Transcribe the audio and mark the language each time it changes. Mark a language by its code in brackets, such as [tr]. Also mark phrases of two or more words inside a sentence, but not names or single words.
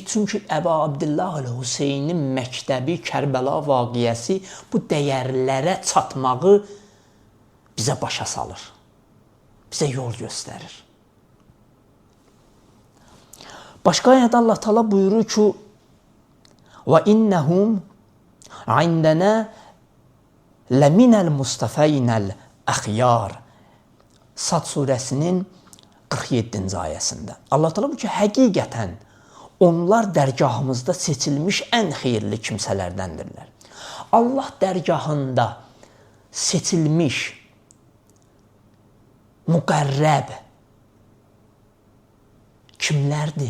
[az] Çünki Əba Əbdillahül-Hüseynin məktəbi, Kərbəla vaqiəsi bu dəyərlərə çatmağı bizə başa salır. Bizə yol göstərir. Başqa ayədə Allah Teala buyurur ki, [ar] وَإِنَّهُمْ عِنْدَنَا لَمِنَ الْمُسْتَفَيْنَ الْأَخْيَارِ [az] Sad surəsinin 47-ci ayəsində. Allah Teala buyurur ki, həqiqətən onlar dərgahımızda seçilmiş ən xeyirli kimsələrdəndirlər. Allah dərgahında seçilmiş, müqərrəb kimlərdir?